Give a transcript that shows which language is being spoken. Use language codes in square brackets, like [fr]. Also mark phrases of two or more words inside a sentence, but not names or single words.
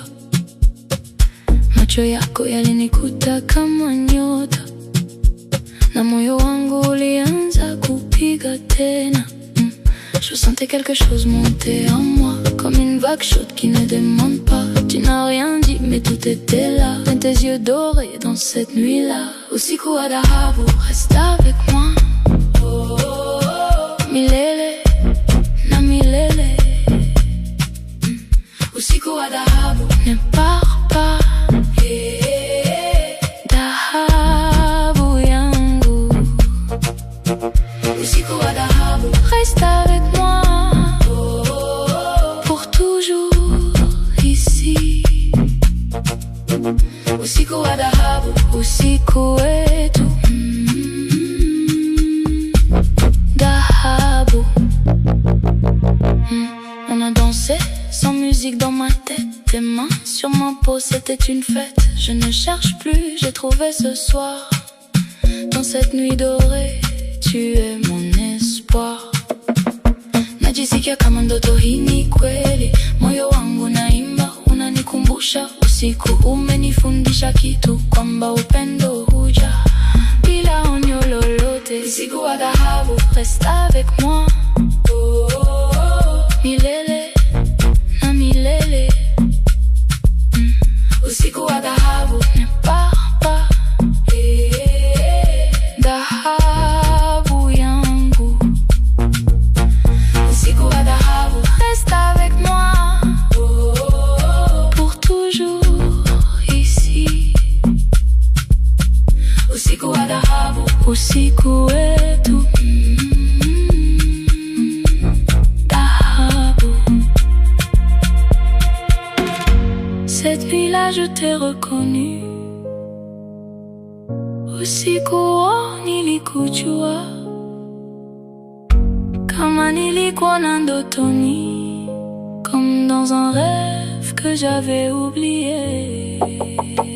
[sw] Macho yako yalinikuta kama nyota, na moyo wangu ulianza kupiga tena. [fr] Je sentais quelque chose monter en moi, comme une vague chaude qui ne demande pas. Tu n'as rien dit mais tout était là, dans tes yeux dorés dans cette nuit-là. [sw] Usiku wa dhahabu, [fr] reste avec moi. [sw] Milele na milele. Usiku wa dhahabu, [fr] ne pars pas. [sw] Dhahabu yangu. Usiku wa dhahabu, [fr] reste avec moi. Pour toujours ici. [sw] Usiku wa dhahabu, usiku wetu. [fr] On a dansé sans musique dans ma tête. Tes mains sur ma peau, c'était une fête. Je ne cherche plus, j'ai trouvé ce soir. Dans cette nuit dorée, tu es mon espoir. [sw] Najisikia kama ndoto hii ni kweli. Moyo wangu naimba, unanikumbusha usiku. Umenifundisha kitu, kwamba upendo huja bila onyo lolote. Usiku wa dhahabu, [fr] reste avec moi. [sw] Milele na milele. Usiku wa dhahabu, [fr] ne pars pas. [sw] Dhahabu yangu. Usiku wa dhahabu, [fr] reste avec moi. Pour toujours ici. [sw] Usiku wa dhahabu, usiku wetu. [fr] Cette nuit-là, je t'ai reconnu. [sw] Usiku wa nilikujua, kama nilikuona ndotoni, [fr] comme dans un rêve que j'avais oublié.